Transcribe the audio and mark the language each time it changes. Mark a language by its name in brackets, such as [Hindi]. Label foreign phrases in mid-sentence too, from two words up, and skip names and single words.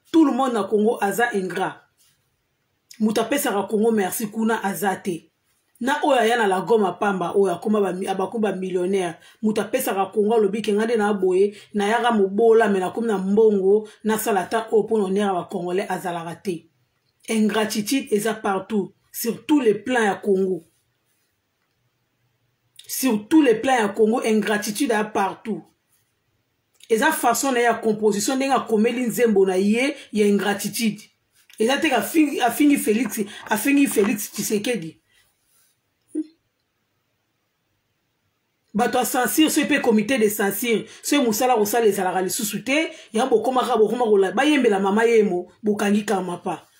[French] Tout le monde [Lingala] na Congo aza ingrat. Mutu apesaka Congo merci kuna aza te. Na oyo aya na la Goma pamba, oyo akoma ba mi-, abakoma ba millionnaire. Mutu apesaka Congo, alobi ke nga nde na boye, na yaka mobola, me nakomi na mbongo, na sala ata oyo mpo na honneur ya ba Congolais azalaka te. Ingratitude eza partout, [French] sur tous les plans ya Congo. Sur tous les plans [Lingala] ya Congo, ingratitude eza partout. Eza façon na ye ya composition, ndenge akomeli nzembo na ye, ya ingratitude. Eza te ka afingi, afingi Félix, afingi Félix Tshisekedi. Bato ya censure, so mpe [French] comité de censure, [Lingala] so mosala kosala ezalaka lisusu te, ya bokomaka, bokoma kola-, bayembela mama yemo, bokangi kama pa.